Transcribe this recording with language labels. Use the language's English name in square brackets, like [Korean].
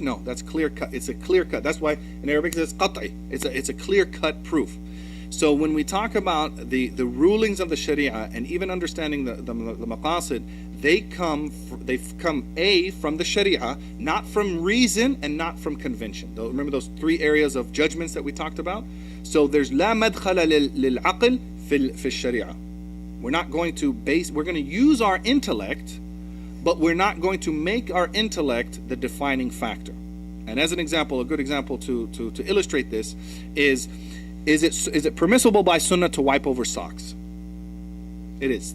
[English] No, that's clear cut. It's a clear cut. That's why in Arabic it says qat'i. It's a clear cut proof. So when we talk about the rulings of the Sharia and even understanding the Maqasid, they come from the Sharia, not from reason and not from convention. Remember those three areas of judgments that we talked about? So there's [Arabic] لا مدخل للعقل في الشريعة. [English] We're going to use our intellect, but we're not going to make our intellect the defining factor. And as an example, a good example to illustrate this is it permissible by sunnah to wipe over socks? It is.